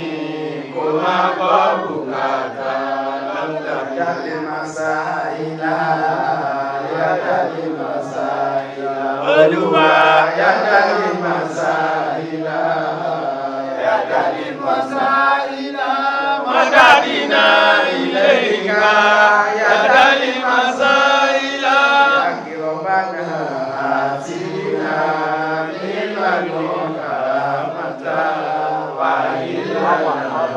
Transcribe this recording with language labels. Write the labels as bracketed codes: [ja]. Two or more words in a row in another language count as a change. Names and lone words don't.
[yo] Kó máa gbọ́ bùkátà lọ́dà mi. Yàtọ̀ Màsáìlà, yàtọ̀ Màsáìlà. Olúwa Yàtọ̀ Màsáìlà, yàtọ̀ Màsáìlà. [ar] مددنا إليك يد المسائل. ربنا آتنا من لدنك رحمة و